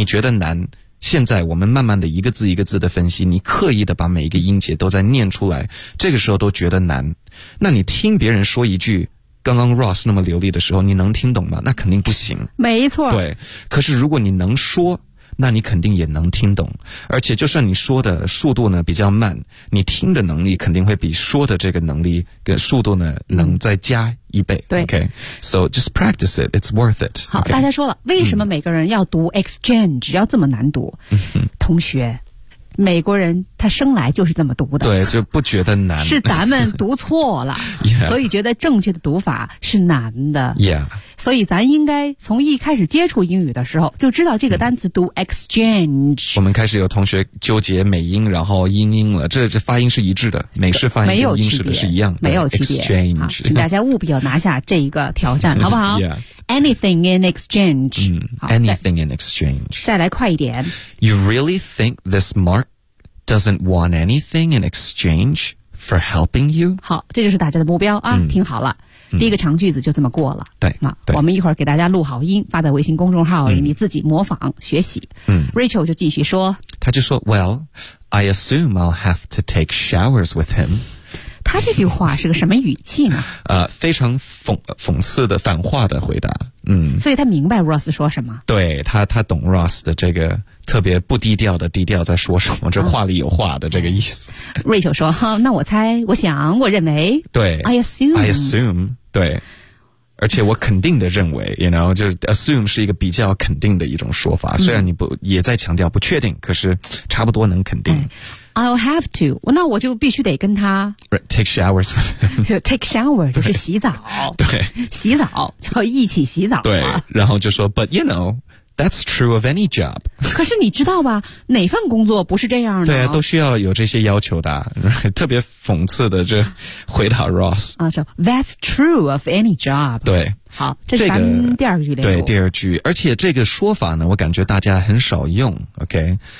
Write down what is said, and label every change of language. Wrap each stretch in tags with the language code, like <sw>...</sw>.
<zh>你觉得难，现在我们慢慢的一个字一个字的分析，你刻意的把每一个音节都在念出来，这个时候都觉得难，那你听别人说一句刚刚 Ross 那么流利的时候你能听懂吗？那肯定不行，没错，对，可是如果你能说，那你肯定也能听懂，而且就算你说的速度呢比较慢，你听的能力肯定会比说的这个能力跟速度呢能再加一倍。对</zh> <en>，OK, so just practice it, it's worth it.</en> <zh>好，</zh> <en>okay?</en> <zh>大家说了，为什么每个人要读 exchange 要这么难读？同学，美国人他生来就是这么读的，对，就不觉得难，是咱们读错了，</zh> <en>yeah.</en> <zh>所以觉得正确的读法是难的。</zh> <en>Yeah,</en> <zh>所以咱应该从一开始接触英语的时候就知道这个单词读 exchange。我们开始有同学纠结美音然后英音了，这发音是一致的，美式发音跟英式的是一样的，没有区别。</zh> <en>exchange，</en> <zh>好，请大家务必要拿下这一个挑战，好不好？</zh> <en>Anything in exchange、 Anything in exchange</en> <zh>再来快一点。</zh> <en>You really think this Mark doesn't want anything in exchange for helping you?</en> <zh>好，这就是大家的目标啊、听好了、第一个长句子就这么过了。对，那我们一会儿给大家录好音发在微信公众号里、你自己模仿学习、Rachel 就继续说，他就说</zh> <en>Well, I assume I'll have to take showers with him。</en> <zh>他这句话是个什么语气呢？非常讽刺的反话的回答。所以他明白 Ross 说什么。对，他懂 Ross 的这个特别不低调的低调在说什么，这话里有话的这个意思。 Rachel 说，那我猜，我想，我认为。对。</zh> <en>I assume,</en> <zh>对。而且我肯定的认为</zh> <en>you know,</en> <zh>就是 assume 是一个比较肯定的一种说法。虽然你不也在强调不确定，可是差不多能肯定。</zh> <en>I'll have to,</en> <zh>那我就必须得跟他</zh> <en>take showers with him. Take shower</en> <zh>就是洗澡。对。洗澡就一起洗澡。对。然后就说</zh> <en>but you know, that's true of any job.</en> <zh>可是你知道吧，哪份工作不是这样的，对啊，都需要有这些要求的。特别讽刺的这回答 Ross。</zh> <en>That's true of any job.</en> <zh>对。好，这是咱第二句了、对，第二句。而且这个说法呢，我感觉大家很少用 ,OK?</zh>